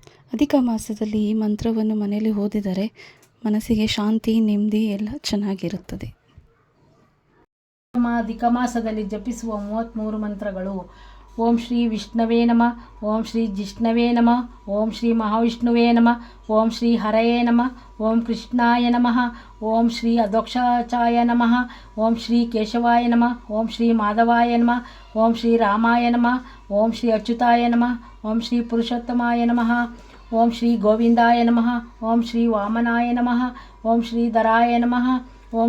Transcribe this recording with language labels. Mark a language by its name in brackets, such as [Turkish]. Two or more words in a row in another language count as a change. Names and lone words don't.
[Kannada] ಅಧಿಕ ಮಾಸದಲ್ಲಿ ಈ ಮಂತ್ರವನ್ನು ಮನೆಯಲ್ಲಿ ಓದಿದರೆ ಮನಸ್ಸಿಗೆ ಶಾಂತಿ, ನೆಮ್ಮದಿ ಎಲ್ಲ ಚೆನ್ನಾಗಿರುತ್ತದೆ. ಅಧಿಕ ಮಾಸದಲ್ಲಿ ಜಪಿಸುವ 33 ಮಂತ್ರಗಳು. [Sanskrit] ಓಂ ಶ್ರೀ ವಿಷ್ಣವೇ ನಮಃ, ಓಂ ಶ್ರೀ ಜಿಷ್ಣವೇ ನಮಃ, ಓಂ ಶ್ರೀ ಮಹಾವಿಷ್ಣುವೇ ನಮಃ, ಓಂ ಶ್ರೀ ಹರಯೇ ನಮಃ, ಓಂ ಕೃಷ್ಣಾಯ ನಮಃ, ಓಂ ಶ್ರೀ ಅಧೋಕ್ಷಾಚಾಯ ನಮಃ, ಓಂ ಶ್ರೀ ಕೇಶವಾಯ ನಮಃ, ಓಂ ಶ್ರೀ ಮಾಧವಾಯ ನಮಃ, ಓಂ ಶ್ರೀ ರಾಮಾಯ ನಮಃ, ಓಂ ಶ್ರೀ ಅಚ್ಯುತಾಯ ನಮಃ, ಓಂ ಶ್ರೀ ಪುರುಷೋತ್ತಮಾಯ ನಮಃ, ಓಂ ಶ್ರೀ ಗೋವಿಂದಾಯ ನಮಃ, ಓಂ ಶ್ರೀ ವಾಮನಾಯ ನಮಃ, ಓಂ ಶ್ರೀ ಧರಾಯ ನಮಃ, ಓಂ